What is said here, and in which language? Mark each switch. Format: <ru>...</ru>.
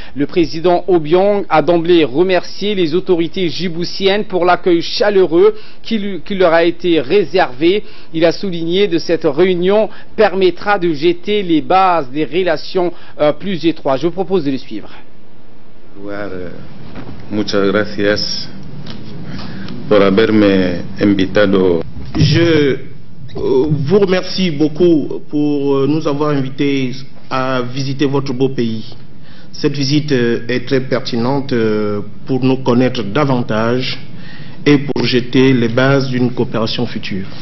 <fr>Le président Obiang a d'emblée remercié les autorités djiboutiennes pour l'accueil chaleureux qui leur a été réservé. Il a souligné que cette réunion permettra de jeter les bases des relations plus étroites. Je vous propose de le suivre.</fr> <es>Muchas gracias por haberme invitado.</es> <fr>Je vous remercie beaucoup pour nous avoir invités à visiter votre beau pays. Cette visite est très pertinente pour nous connaître davantage et pour jeter les bases d'une coopération future.</fr>